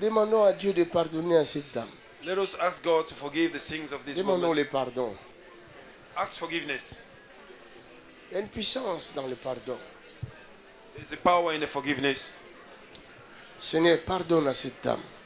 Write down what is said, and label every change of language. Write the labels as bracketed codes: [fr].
[fr] Demandons à Dieu de pardonner à cette dame. [en] Let us ask God to forgive the sins of this [fr] Demandons [en] woman. [fr] le pardon. [en] Ask forgiveness. [fr] Il y a une puissance dans le pardon. [en] There's a power in the forgiveness. [fr] Seigneur, pardonne à cette dame.